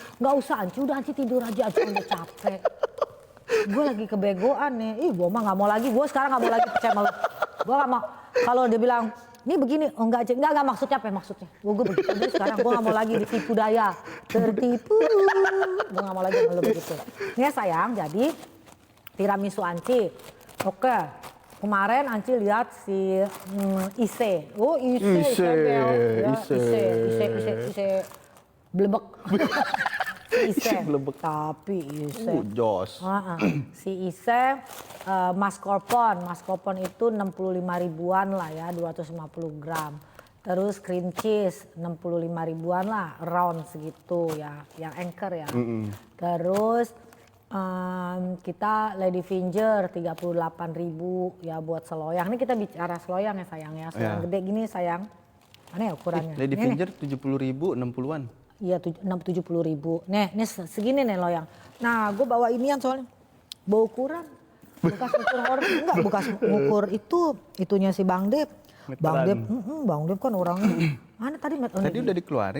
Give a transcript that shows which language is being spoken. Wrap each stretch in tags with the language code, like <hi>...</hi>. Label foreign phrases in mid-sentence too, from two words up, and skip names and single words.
<id>Nggak usah Anci, udah Anci tidur aja, Anci udah capek. Gue lagi kebegoan nih, gue mah nggak mau lagi, gue sekarang nggak mau lagi percaya sama lo. Gue nggak mau, kalau dia bilang ini begini, oh enggak maksudnya apa ya maksudnya? Gue begitu aja sekarang, gue gak mau lagi ditipu daya, tertipu, gue gak mau lagi kalau begitu. Ini ya sayang, jadi tiramisu Anci, oke. Kemarin Anci lihat si Ise, Ise, blebek. Ise, tapi Ise. Jos. Si Ise mascarpone itu 65 ribuan lah ya, 250 gram. Terus</id> <en>cream cheese</en> <id>65 ribuan lah, round segitu ya, yang anchor ya. Terus kita</id> <en>lady finger</en> <id>38 ribu ya buat seloyang. Ini kita bicara seloyang ya sayang ya, seloyang gede gini sayang. Mana ya ukurannya?</id> <en>Lady finger</en> <id>70 ribu, 60-an. Iya 70 ribu. Nih segini nih loyang. Nah gue bawa inian soalnya. Bawa ukuran. Bekas ukur enggak bekas ukur itunya si Bang Dep. Bang Dep kan orangnya. Mana tadi? Tadi udah dikeluarin.</id>